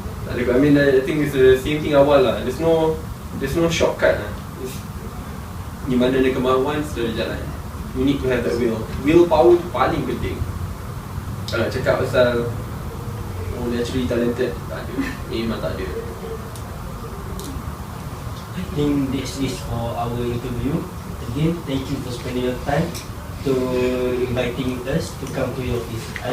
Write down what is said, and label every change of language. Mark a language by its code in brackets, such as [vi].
[en] I mean, I think it's the same thing [ms] awal lah. [en] There's no shortcut lah. [ms] Di mana ada kemahuan, sudah jalan. [en] You need to have that will. [ms] Willpower tu paling penting. Kalau cakap pasal [en] naturally talented, [ms] tak ada. Memang tak ada. [en] I think this is for our interview. Again, thank you for spending your time to inviting us to come to your office.